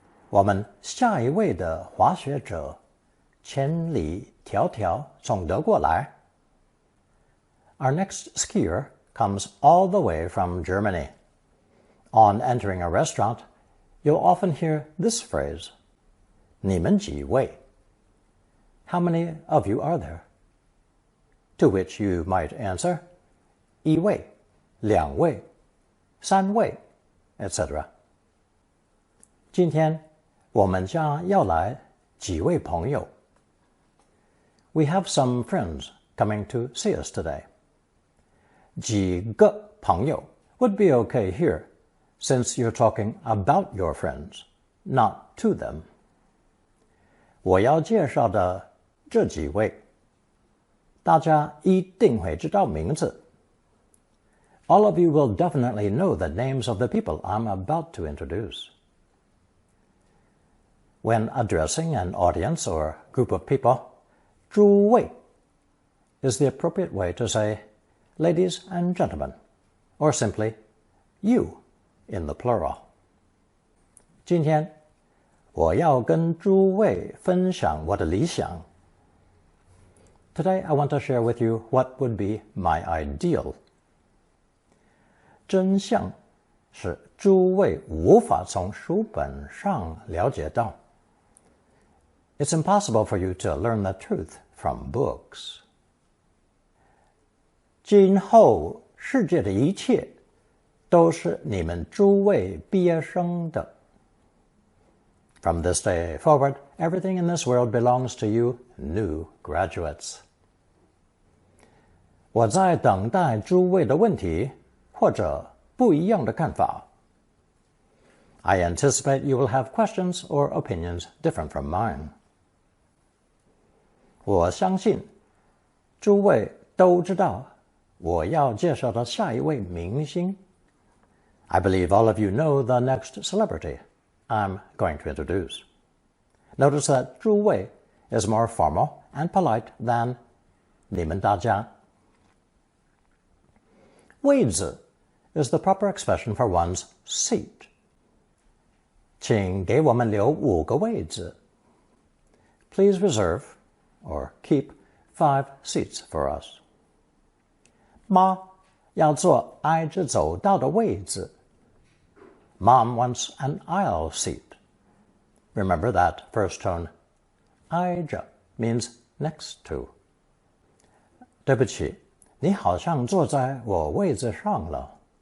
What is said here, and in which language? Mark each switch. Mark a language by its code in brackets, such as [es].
[zh] 我们下一位的滑雪者千里迢迢从德国来. [en] Our next skier comes all the way from Germany. On entering a restaurant, you'll often hear this phrase: [zh] 你们几位? [en] How many of you are there? To which you might answer: [zh] 一位, 两位, 三位, [en] etc. [zh] 今天我们家要来几位朋友. [en] We have some friends coming to see us today. [zh] 几个朋友 [en] would be okay here, since you're talking about your friends, not to them. [zh] 我要介绍的这几位，大家一定会知道名字. [en] All of you will definitely know the names of the people I'm about to introduce. When addressing an audience or group of people, 诸位 is the appropriate way to say ladies and gentlemen, or simply you in the plural. [zh] 今天我要跟诸位分享我的理想. [en] Today I want to share with you what would be my ideal. [zh] 真相是诸位无法从书本上了解到. [en] It's impossible for you to learn the truth from books. [zh] 今后世界的一切都是你们诸位毕业生的. [en] From this day forward, everything in this world belongs to you, new graduates. [zh] 我在等待诸位的问题或者不一样的看法. [en] I anticipate you will have questions or opinions different from mine. [zh] 我相信诸位都知道我要介绍的下一位明星. [en] I believe all of you know the next celebrity I'm going to introduce. Notice that 诸位 is more formal and polite than [zh] 你们大家. [en] 位子 is the proper expression for one's seat, [zh] 请给我们留5个位置。 [en] Please reserve or keep 5 seats for us. [zh] 妈要坐挨着走道的位置。 [en] Mom wants an aisle seat. Remember that first tone. 挨着 means next to. [zh] 对不起，你好像坐在我位子上了。